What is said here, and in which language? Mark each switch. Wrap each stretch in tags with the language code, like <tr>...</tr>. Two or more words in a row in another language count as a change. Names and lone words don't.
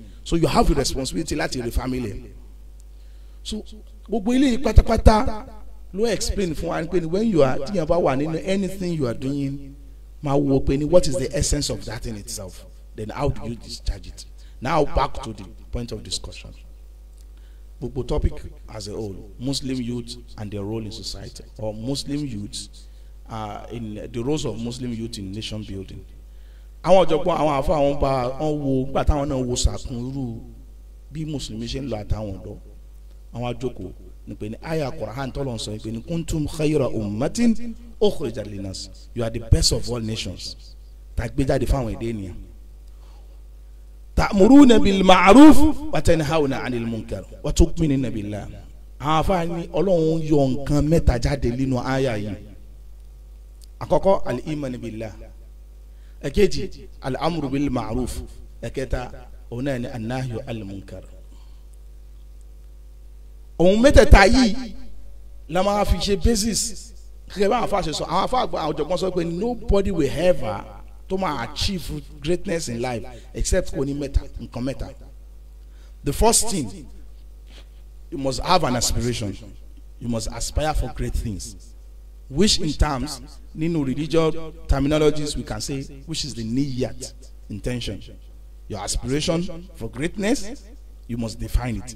<en>So you have a responsibility like your family. So explain when you are thinking about anything you are doing, what is the essence of that in itself? Then how do you discharge it? Now back to the point of discussion. The topic as a whole, Muslim youth and their role in society, or Muslim youths in the roles of Muslim youth in nation building.</en> <yo>Àwọn ọ̀jọ̀gbọ́n àwọn àfa àwọn bá wọn wo gbà táwọn náà wo sàkún irú bí mùsùlùmí ṣe ń lọ àtàwọn ọ̀dọ́ àwọn àjòkó ní pé ní àyà Qur'an tọ́lọ̀ ń sọ pé ní</yo> <ar>كنتم خير أمة أخرجت للناس,</ar> <en>you are the best of all nations.</en> <yo>Tàgbéjáde fáwọn èdè ènìyàn.</yo> <ar>تأمرون بالمعروف وتنهون عن المنكر وتؤمنون بالله.</ar> <yo>Àwọn àfa ní Ọlọ́run yọ nǹkan mẹ́ta jáde nínú àyà yìí.</yo> <ar>Àkọ́kọ́ الإيمان بالله, èkejì الأمر بالمعروف,</ar> <yo>ẹ̀kẹta ọ̀nà ni</yo> <ar>النهي عن المنكر.</ar> <yo>Ohun mẹ́tẹ̀ẹ̀ta yìí la máa fi ṣe basis kí bá àwọn afa ṣe sọ àwọn afa àwọn ọ̀jọ̀gbọ́n sọ pé</yo> <en>nobody will ever to achieve greatness in life except</en> <yo>kò ní nǹkan mẹ́ta.</yo> <en>The first thing, you must have an aspiration. You must aspire for great things, which in terms, religious terminologies, we can say, which is the niyyat, intention. Your aspiration for greatness, you must define it.</en>